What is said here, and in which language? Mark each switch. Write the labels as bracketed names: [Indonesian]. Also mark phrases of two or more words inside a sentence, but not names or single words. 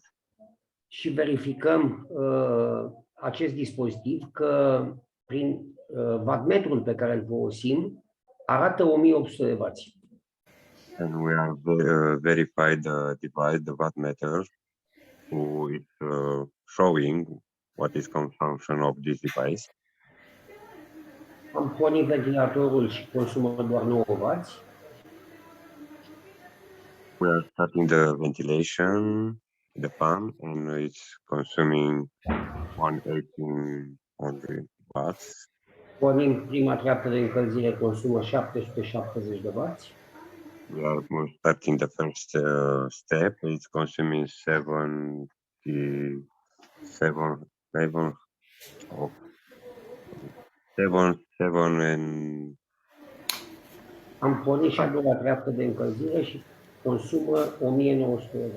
[Romanian] Și verificăm acest dispozitiv că prin wattmetrul pe care îl folosim arată 1800 de W. [English] And we are verified the device, the wattmeter, who is showing what is consumption of this device. [Romanian] Am pornit ventilatorul și consumă doar 9 W. [English] We are starting the ventilation, the fan, and it's consuming 1800 watts. [Romanian] Pornim prima treaptă de încălzire, consumă 770 de W. [English] We are starting the first step. It's consuming 7 and [Romanian] Am pornit și a doua treaptă de încălzire și consumă 1900 de W.